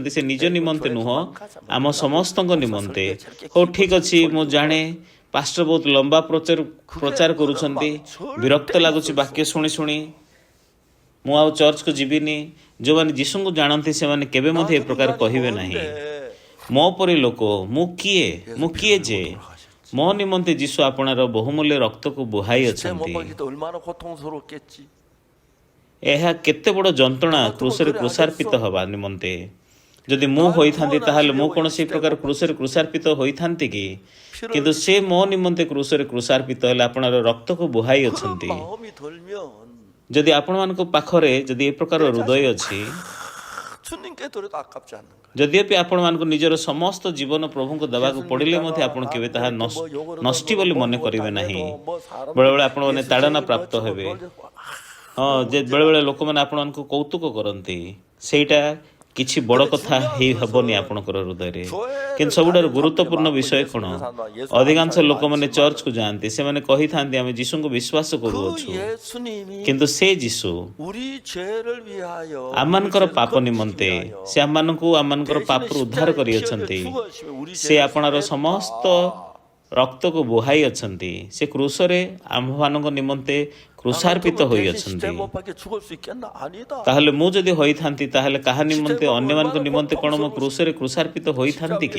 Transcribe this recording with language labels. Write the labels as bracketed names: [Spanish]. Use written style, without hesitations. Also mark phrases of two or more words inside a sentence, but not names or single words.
[Odia] ସେ ନିଜ ନିମନ୍ତେ ନୁହଁ, ଆମ ସମସ୍ତଙ୍କ ନିମନ୍ତେ। ହଉ, ଠିକ୍ ଅଛି, ମୁଁ ଜାଣେ ପାଷ୍ଟର ବହୁତ ଲମ୍ବା ପ୍ରଚାର କରୁଛନ୍ତି, ବିରକ୍ତ ଲାଗୁଛି ବାକ୍ୟ ଶୁଣି ଶୁଣି, ମୁଁ ଆଉ ଚର୍ଚ୍ଚକୁ ଯିବିନି। ଯେଉଁମାନେ ଯୀଶୁଙ୍କୁ ଜାଣନ୍ତି ସେମାନେ କେବେ ମଧ୍ୟ ଏ ପ୍ରକାର କହିବେ ନାହିଁ। ମୋ ପରି ଲୋକ ମୁଁ କିଏ ଯେ ମୋ ନିମନ୍ତେ ଯୀଶୁ ଆପଣାର ବହୁମୂଲ୍ୟ ରକ୍ତକୁ ବୁହାଇ ଅଛନ୍ତି। [Korean] 얼마나 고통스럽겠지. [Odia] ଏହା କେତେ ବଡ଼ ଯନ୍ତ୍ରଣା କ୍ରୁଶରେ କ୍ରୁଶାର୍ପିତ ହେବା ନିମନ୍ତେ। ଯଦି ମୁଁ ହୋଇଥାନ୍ତି ତାହେଲେ ମୁଁ କଣ ସେହି ପ୍ରକାର କ୍ରୁଶରେ କ୍ରୁଶାର୍ପିତ ହୋଇଥାନ୍ତି କି? କିନ୍ତୁ ସେ ମୋ ନିମନ୍ତେ କ୍ରୁଶରେ କ୍ରୁଶାର୍ପିତ ହେଲେ ଆପଣାର ରକ୍ତକୁ ବୁହାଇ ଅଛନ୍ତି। [Korean] 마음이 들면 [Odia] ଯଦି ଆପଣମାନଙ୍କ ପାଖରେ ଯଦି ଏ ପ୍ରକାର ହୃଦୟ ଅଛି, [Korean] 주님께 드려도 아깝지 않는 거예요. [Odia] ଯଦ୍ୟପି ଆପଣମାନଙ୍କୁ ନିଜର ସମସ୍ତ ଜୀବନ ପ୍ରଭୁଙ୍କୁ ଦେବାକୁ ପଡ଼ିଲେ ମଧ୍ୟ ଆପଣ କେବେ ତାହା ନଷ୍ଟି ବୋଲି ମନେ କରିବେ ନାହିଁ। ବେଳେବେଳେ ଆପଣମାନେ ତାଡ଼ନା ପ୍ରାପ୍ତ ହେବେ। ହଁ, ଯେ ବେଳେବେଳେ ଲୋକମାନେ ଆପଣମାନଙ୍କୁ କୌତୁକ କରନ୍ତି, ସେଇଟା କିଛି ବଡ଼ କଥା ହେବନି ଆପଣଙ୍କର ହୃଦୟରେ। କିନ୍ତୁ ସବୁଠାରୁ ଗୁରୁତ୍ୱପୂର୍ଣ୍ଣ ବିଷୟ କ'ଣ? ଅଧିକାଂଶ ଲୋକମାନେ ଚର୍ଚ୍ଚକୁ ଯାଆନ୍ତି, ସେମାନେ କହିଥାନ୍ତି ଆମେ ଯୀଶୁଙ୍କୁ ବିଶ୍ୱାସ କରୁଅଛୁ, କିନ୍ତୁ ସେ ଯୀଶୁ [Korean] 우리 죄를 위하여 [Odia] ଆମମାନଙ୍କର ପାପ ନିମନ୍ତେ ସେ ଆମମାନଙ୍କର ପାପରୁ ଉଦ୍ଧାର କରିଅଛନ୍ତି। ସେ ଆପଣାର ସମସ୍ତ ରକ୍ତକୁ ବୁହାଇ ଅଛନ୍ତି। ସେ କ୍ରୁଶରେ ଆମ୍ଭମାନଙ୍କ ନିମନ୍ତେ କ୍ରୁଶାର୍ପିତ ହୋଇଅଛନ୍ତି। ତାହେଲେ ମୁଁ ଯଦି ହୋଇଥାନ୍ତି ତାହେଲେ କାହା ନିମନ୍ତେ, ଅନ୍ୟମାନଙ୍କ ନିମନ୍ତେ କ'ଣ ମୁଁ କ୍ରୁଶରେ କ୍ରୁଶାର୍ପିତ ହୋଇଥାନ୍ତି କି?